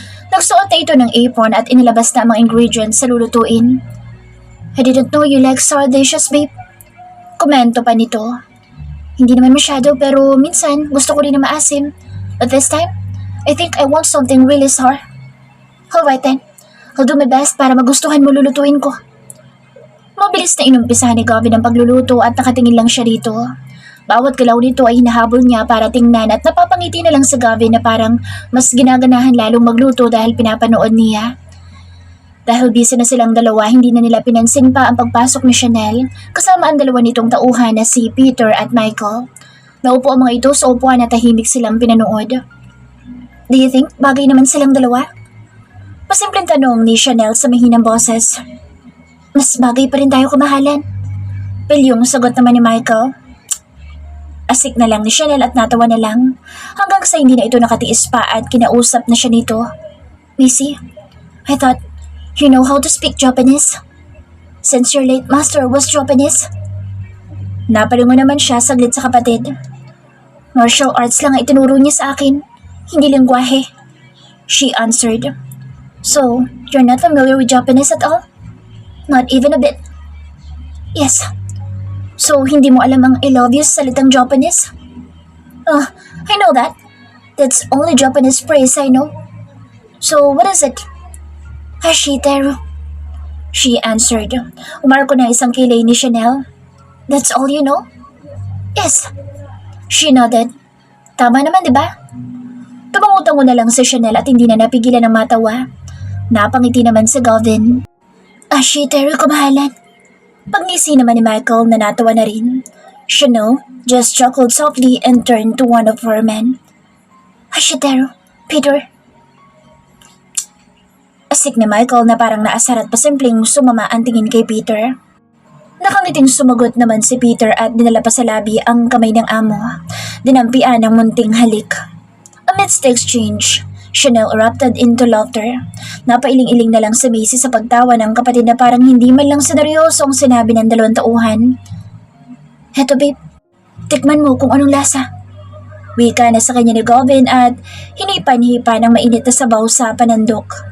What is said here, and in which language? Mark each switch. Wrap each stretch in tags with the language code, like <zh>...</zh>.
<tl>Nagsuot na ito ng apron at inilabas na ang mga ingredients sa lulutuin.</tl> <en>"I didn't know you like sour dishes, babe."</en> <tl>Komento pa nito. "Hindi naman masyado pero minsan gusto ko rin na maasim.</tl> <en>But this time, I think I want something really sour." "Alright then, I'll do my best</en> <tl>para magustuhan mo lulutuin ko." Mabilis na inumpisahan ni Gavin ang pagluluto at nakatingin lang siya dito. Bawat galaw nito ay hinahabol niya para tingnan at napapangiti na lang sa Gavin na parang mas ginaganahan lalong magluto dahil pinapanood niya. Dahil busy na silang dalawa, hindi na nila pinansin pa ang pagpasok ni Chanel kasama ang dalawa nitong tauhan na si Peter at Michael. Naupo ang mga ito sa upuan at tahimik silang pinanood.</tl> <en>"Do you think</en> <tl>bagay naman silang dalawa?" Pasimpleng tanong ni Chanel sa mahinang boses. "Mas bagay pa rin tayo kamahalan." Pilyong sagot naman ni Michael. Asik na lang ni Chanel at natawa na lang hanggang sa hindi na ito nakatiis pa at kinausap na siya nito.</tl> <en>"Missy, I thought you know how to speak Japanese. Since your late master was Japanese."</en> <tl>Napalingon naman siya saglit sa kapatid. "Martial arts lang ang itinuro niya sa akin, hindi lengguwahe,"</tl> <en>she answered. "So, you're not familiar with Japanese at all?" "Not even a bit." "Yes.</en> <tl>So, hindi mo alam ang</tl> <en>I love you</en> <tl>sa salitang Japanese?"</tl> <en>"I know that. That's only Japanese phrase I know." So, what is it? Hashiteru. She answered.</en> <tl>Umarko na isang kilay ni Chanel.</tl> <en>That's all you know? Yes. She nodded.</en> <tl>Tama naman, di ba? Tumangutango na lang si Chanel at hindi na napigilan ng matawa. Napangiti naman si Gavin. Hashiteru, kumahalan. Pagngisi naman ni Michael na natawa na rin.</tl> <en>Chanel just chuckled softly and turned to one of her men.</en> <ja>Hashiteru, Peter.</ja> <tl>Asik ni Michael na parang naasar at pasimpleng sumama ang tingin kay Peter. Nakangiting sumagot naman si Peter at dinala pa sa labi ang kamay ng amo. Dinampian ng munting halik.</tl> <en>Amidst the exchange, Chanel erupted into laughter.</en> <tl>Napailing-iling na lang si Macy sa pagtawa ng kapatid na parang hindi man lang seneryoso ang sinabi ng dalawang tauhan. Heto babe, tikman mo kung anong lasa. Wika na sa kanya ni Gavin at hinipan-hipa ng mainit na sabaw sa panandok.</tl>